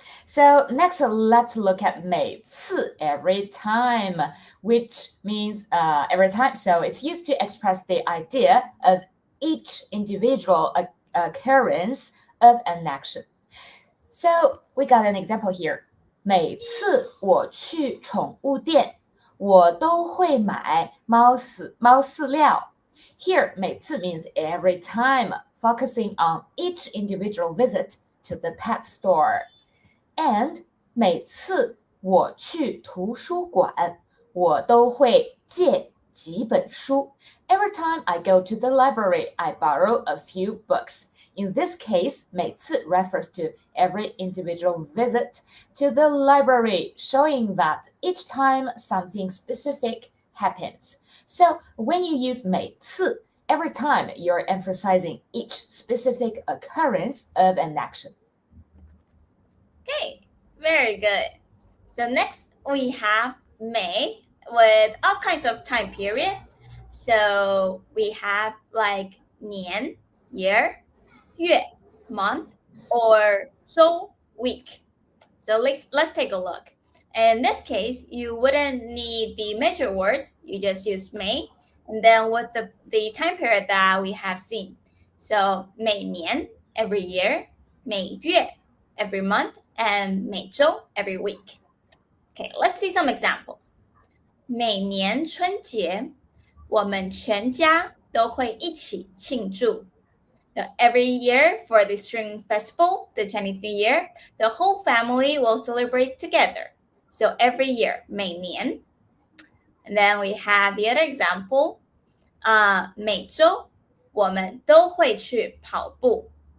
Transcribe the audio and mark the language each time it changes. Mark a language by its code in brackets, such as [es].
[en] So next, let's look at 每次 every time, which means every time. So it's used to express the idea of each individual occurrence of an action. So we got an example here. [zh] 每次我去宠物店，我都会买猫饲料。 [en] Here, 每次 means every time, focusing on each individual visit to the pet store. [zh] And 每次我去图书馆，我都会借几本书。 [en] Every time I go to the library, I borrow a few books. In this case, 每次 refers to every individual visit to the library, showing that each time something specific happens. So when you use 每次, every time you're emphasizing each specific occurrence of an action. Okay, very good. So next we have 每 with all kinds of time period. So we have like 年 year, 月 month, or 周 week. So let's take a look. In this case, you wouldn't need the measure words. You just use 每 and then with the time period that we have seen. So 每年 every year, 每月 every month, and 每周 every week. Okay, let's see some examples. [zh] 每年春节，我们全家都会一起庆祝。 [en] Now, every year for the Spring Festival, the Chinese New Year, the whole family will celebrate together. So every year, 每年. And then we have the other example. [zh] 每周我们都会去跑步.